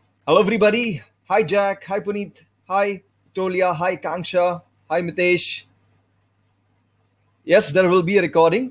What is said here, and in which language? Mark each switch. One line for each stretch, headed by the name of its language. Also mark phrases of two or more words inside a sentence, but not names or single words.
English: Hello, everybody. Hi, Jack. Hi, Puneet. Hi, Tolia. Hi, Kanksha. Hi, Mitesh. Yes, there will be a recording.